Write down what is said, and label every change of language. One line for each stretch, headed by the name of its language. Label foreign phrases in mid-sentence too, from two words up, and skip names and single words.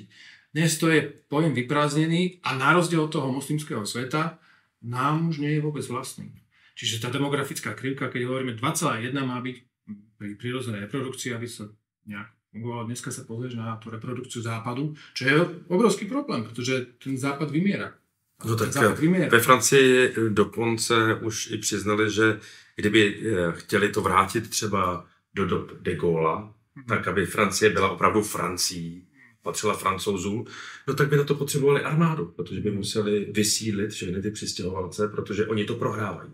Slovak: Dnes to je pojem vyprázdnený a na rozdiel od toho moslimského sveta nám už nie je vôbec vlastný. Čiže tá demografická krivka, keď hovoríme 2,1 má byť pri prirodzenej reprodukcii, aby sa nejak fungovalo. Dneska sa pozrieš na tú reprodukciu západu, čo je obrovský problém, pretože ten západ vymiera.
Czech: No tak ve Francii dokonce už i přiznali, že kdyby chtěli to vrátit třeba do dob de Gaulla, tak aby Francie byla opravdu Francií, patřila Francouzům, no tak by na to potřebovali armádu, protože by museli vysídlit všechny ty přistěhovalce, protože oni to prohrávají.